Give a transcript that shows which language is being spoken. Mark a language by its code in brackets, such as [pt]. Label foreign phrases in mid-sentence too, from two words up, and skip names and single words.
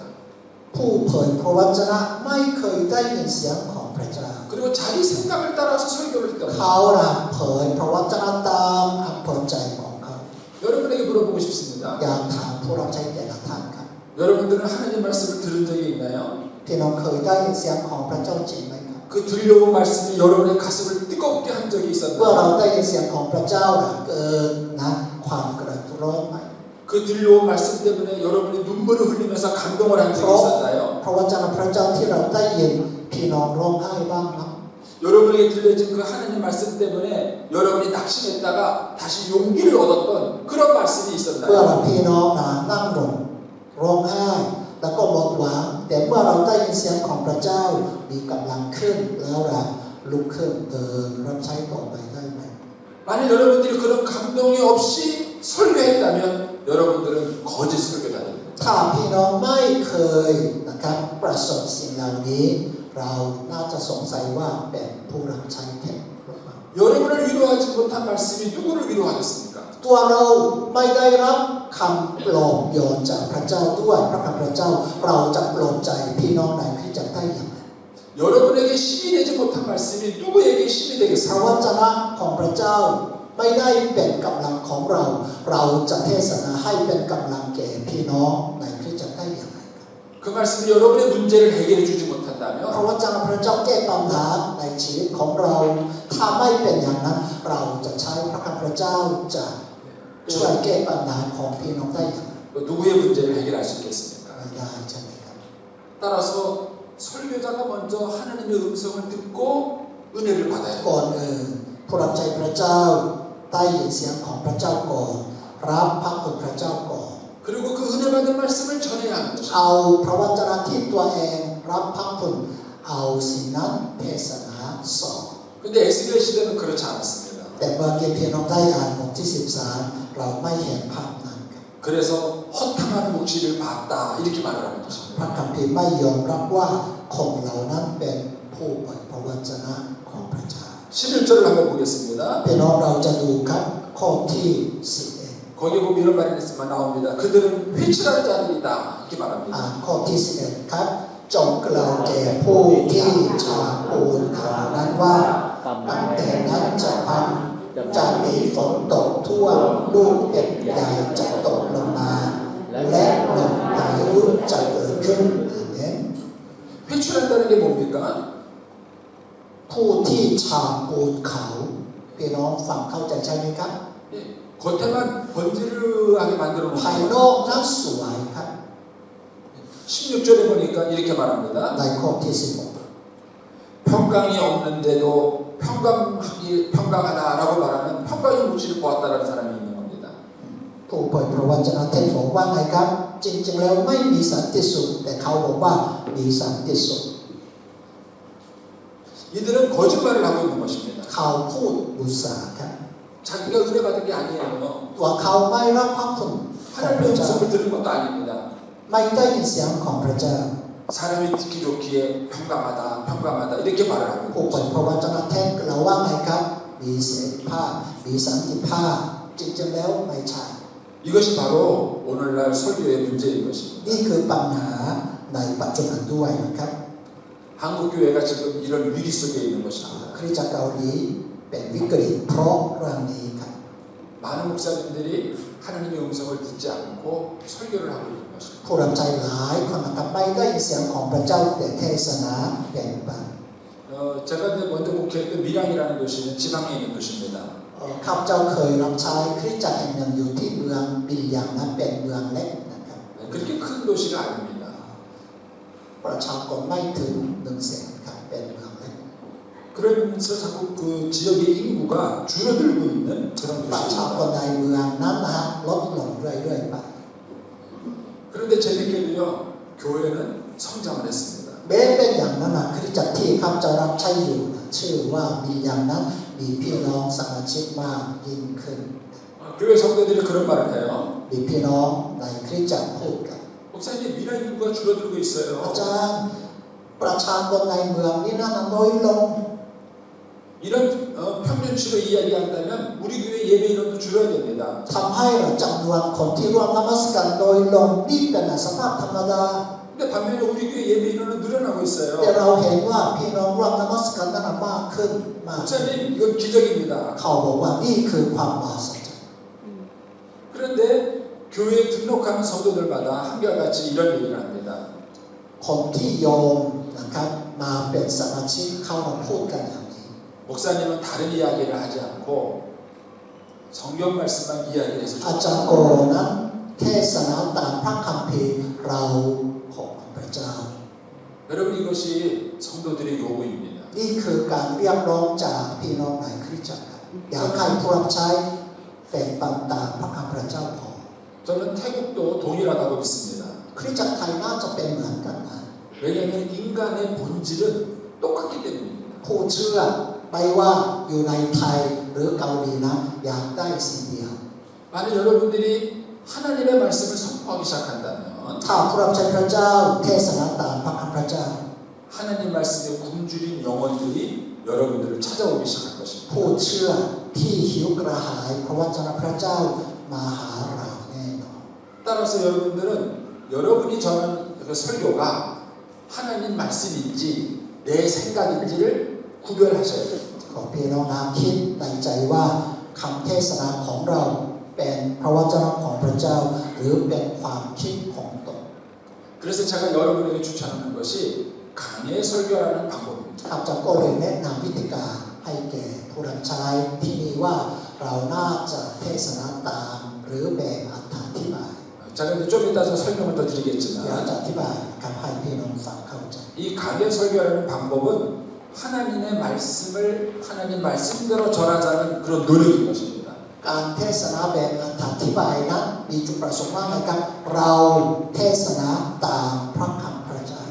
[th] ผู้เผยพระวจนะไม่เคยได้ยินเสียงของพระเจ้า [ko] 그리고 자기 생각을 따라서 설교를 했다. [th] เขาเผยพระวจนะตามอำเภอใจของเขา [ko] 여러분에게 물어보고 싶습니다. [th] อยากถามผู้รับใช้แต่ละท่านครับ [ko] 여러분들은 하나님 말씀을 들은 적이 있나요? [th] พี่น้องเคยได้ยินเสียงของพระเจ้าจริงไหมครับ [ko] 그 들려온 말씀이 여러분의 가슴을 뜨겁게 한 적이 [th] เมื่อเรา [ko] 있었나요? [th] ได้ยินเสียงของพระเจ้าเกิดนะความกระตุ้นร้อนไหม [ko] 그 들려온 말씀 때문에 여러분이 눈물을 흘리면서 감동을 한 적이 있었나요? [th] พระวจนะพระเจ้าที่เราได้ยินพี่น้องร้องไห้บ้างไหม [ko] 여러분에게 들려진 그 하나님 말씀 때문에 여러분이 낙심했다가 다시 용기를 얻었던 그런 말씀이 [th] เมื่อ [ko] 있었나요? [th] เราพี่น้องนั่งลงร้องไห้แล้วก็หมดหวังแต่เมื่อเราได้ยินเสียงของพระเจ้ามีกำลังขึ้นแล้วเราลุกขึ้นเดินรับใช้ต่อไปได้ไหม [ko] 만약 여러분들이 그런 감동이 없이 설교했다면 여러분들은 거짓 설교자입니다. [th] ถ้าพี่น้องไม่เคยนะครับประสบสิ่งเหล่านี้เราน่าจะสงสัยว่าเป็นผู้รับใช้เท็จหรือเปล่า [ko] 여러분을 위로하지 못한 말씀이 누구를 위로하겠습니까? [th] ตัวเราไม่ได้รับคำปลอบโยนจากพระเจ้าด้วยพระคำพระเจ้าเราจะปลอบใจพี่น้องในคริสตจักรได้อย่างไร [ko] 여러분에게 힘이 되지 못한 말씀이 누구에게 힘이 [th] พระว [ko] 되겠습니까? [th] จนะของพระเจ้าไม่ได้เป็นกำลังของเราเราจะเทศนาให้เป็นกำลังแก่พี่น้องในคริสตจักรได้อย่างไร [ko] 그 말씀이 여러분의 문제를 해결해 주지 [th] พระ [ko] 못한다면 [th] วจนะพระเจ้าแก้ปัญหาในชีวิตของเราถ้าไม่เป็นอย่างนั้นเราจะใช้พระคำพระเจ้าจะช่วยแก้ปัญหาของพี่น้องได้อย่างไร [ko] 또 누구의 문제를 해결할 수 있겠습니까? [th] ไม่ได้ใช่ไหมครับ [ko] 따라서 설교자가 먼저 하나님의 음성을 듣고 은혜를 받아야 돼요. [th] ก่อนอื่นผู้รับใช้พระเจ้าได้ยินเสียงของพระเจ้าก่อนรับพระคุณพระเจ้าก่อน [ko] 그리고 그 은혜 받은 말씀을 전해야 하는 것입니다. [th] เอาพระวจนะที่ตัวเองรับพระคุณเอาสิ่งนั้นเทศนาสอน [ko] 근데 에스겔 시대는 그렇지 않았습니다. [th] แต่เมื่อกี้พี่น้องได้อ่านบทที่13เราไม่เห็นภาพนั้นครับ [ko] 그래서 허탕한 묵시를 봤다 이렇게 말을 하는 [th] พ [ko] 것입니다. [th] ระคัมภีร์ไม่ยอมรับว่าคนเหล่านั้นเป็นผู้เปิดพระวจนะของพระเจ้า [ko] 11절을 한번 보겠습니다. [th] พี่น้องเราจะดูครับข้อที่11 [ko] 거기 보면 이런 말이 나옵니다. 그들은 회칠하는 자들이다 이렇게 말합니다. [th] ข้อที่11ครับจงกล่าวแก่ผู้ที่ฉาบปูนขาวนั้นว่าตั้งแต่นั้นจะพังจะมีฝนตกทั่วลูกเห็บใหญ่จะตกลงมาและลมพายุจะเกิดขึ้นอาเมน [ko] 회칠한다는 게 뭡니까? [th] ผู้ที่ฉาบปูนขาวพี่น้องฟังเข้าใจใช่ไหมครับ [ko] 겉에만 번지르하게 만들어 [th] ภาย [ko] 놓은 [th] นอกนั้นสวยครับ [ko] 16절에 보니까 이렇게 말합니다. [th] ในข้อที่16 [ko] 평강이 없는데도 평강하다라고 말하는 평강의 무지를 보았다라는 사람이 있는 겁니다. [th] ผู้เผยพระวจนะเทศน์บอกว่าไงครับ จริงๆแล้วไม่มีสันติสุขแต่เขาบอกว่ามีสันติสุข [ko] 이들은 거짓말을 하고 있는 것입니다. [th] เขาพูดบุษาครับ [ko] 자기가 은혜 받은 게 아니에요. [th] ตัวเขาไม่รับพระคุณของพ [ko] 하나님의 [th] ระเจ้า [ko] 음성을 들은 것도 아닙니다. [th] ไม่ได้ยินเสียงของพระเจ้า [ko] 사람이 듣기 좋기에 평강하다 이렇게 말을 하고 [th] ผู้ [ko] 있는 [th] เผย [ko] 것입니다. [th] พระวจนะเทศน์เราว่าไงครับ มีเสรีภาพมีสันติภาพจริงๆแล้วไม่ใช่ [ko] 이것이 바로 오늘날 설교의 문제인 것입니다. [th] นี่คือปัญหาในปัจจุบันด้วยนะครับ [ko] 한국 교회가 지금 이런 위기 속에 있는 것입니다. [th] คริสตจักรเกาหลีเป็นวิกฤตเพราะเรื่องนี้ครับ [ko] 많은 목사님들이 하나님의 음성을 듣지 않고 설교를 하고 있는 것입니다. [th] ผู้รับใช้หลายคนนะครับไม่ได้ยินเสียงของพระเจ้าแต่เทศนาแบ่งปัน [ko] 제가 이제 먼저 목회했던 밀양이라는 도시는 지방에 있는 도시입니다. [th] ข้าพเจ้าเคยรับใช้คริสตจักรแห่งหนึ่งอยู่ที่เมืองบิลยังนั้นเป็นเมืองเล็กนะครับ [ko] 그렇게 큰 도시가 아닙니다. [th] ประชากรไม่ถึง100,000ครับเป็นเมืองเล็ก [ko] 그러면서 자꾸 그 지역의 인구가 줄어들고 있는 그런 [th] ประชากร [ko] 도시입니다. [th] ในเมืองนั้นนะฮะลดลงเรื่อยๆไป [ko] 그런데 재밌게도요 교회는 성장을 했습니다. [th] แม้เป็นอย่างนั้นนะคริสตจักรที่ข้าพเจ้ารับใช้อยู่นะชื่อว่าบิลยังนั้นมีพี่น้องสมาชิกมากยิ่งขึ้น [ko] 교회 성도들이 그런 말을 해요. [th] มีพี่น้องในคริสตจักรพูดกัน [ko] 목사님 밀양 인구가 줄어들고 [th] อา [ko] 있어요. [th] จารย์ประชากรในเมืองนี้น่าน้อยลง [ko] 이런 평균치로 이야기한다면 우리 교회 예배 인원도 줄어야 됩니다. [th] ทำให้จำนวนคนที่ร่วมนมัสการโดยลงนี่เป็นสภาพธรรมดา [ko] 근데 반면에 우리 교회 예배 인원은 늘어나고 [th] แต่ [ko] 있어요. [th] เราเห็นว่าพี่น้องร่วมนมัสการนั้นมากขึ้นมาก [ko] 목사님 이건 기적입니다. [th] เขาบอกว่านี่คือความมหัศจรรย์ [ko] 그런데 교회에 등록하는 성도들마다 한결같이 이런 얘기를 합니다. [th] คนที่โยมนะครับมาเป็นสมาชิกเข้ามาพูดกันอย่างนี้ [ko] 목사님은 다른 이야기를 하지 않고 성경 말씀만 이야기를 해서 [th] อาจารย์โกนั้นเทศนาตามพระคัมภีร์เราของพระเจ้า [ko] 여러분 이것이 성도들의 요구입니다. [th] นี่คือการเรียกร้องจากพี่น้องในคริสตจักรอยากให้ผู้รับใช้เป็นตามพระคำพระเจ้าพอ [ko] 저는 태국도 동일하다고 믿습니다. [th] คริสตจักรไทยน่าจะเป็นเหมือนกันนะ [ko] 왜냐하면 인간의 본질은 똑같기 때문입니다. [th] ผู้เชื่อไม่ว่าอยู่ในไทยหรือเกาหลีนะอยากได้สิ่งเดียว [ko] 만약 여러분들이 하나님의 말씀을 선포하기 시작한다면 [th] ถ้าผู้รับใช้พระเจ้าเทศนาตามพระคำพระเจ้า [ko] 하나님 말씀에 굶주린 영혼들이 여러분들을 찾아오기 시작할 것입니다. [th] ผู้เชื่อที่หิวกระหายพระวจนะพระเจ้ามาหาเราแน่นอน [ko] 따라서 여러분들은 여러분이 전하는 그 설교가 하나님 말씀인지 내 생각인지를 구별하셔야 됩니다. [th] ขอพี่น้องนะคิดในใจว่าคำเทศนาของเราเป็นพระวจนะของพระเจ้าหรือเป็นความคิดของตน [ko] 그래서 제가 여러분에게 추천하는 것이 강의 설교라는 방법입니다. [th] ข้าพเจ้าก็เลยแนะนำวิธีการให้แก่ผู้รับใช้ที่นี่ว่าเราน่าจะเทศนาตามหรือแบ่งอธิบาย [ko] 제가 이제 좀 이따 좀 설명을 더 [th] เดี๋ยว [ko] 드리겠지만 [th] จะอธิบายครับให้พี่น้องฟังเข้าใจ [ko] 이 강의 설교라는 방법은 하나님의 말씀을 하나님 말씀대로 전하자는 그런 노력인 것입니다. [th] การเทศนาแบบอธิบายนั้นมีจุดประสงค์ว่าไงครับเราเทศนาตามพระคำพระเจ้า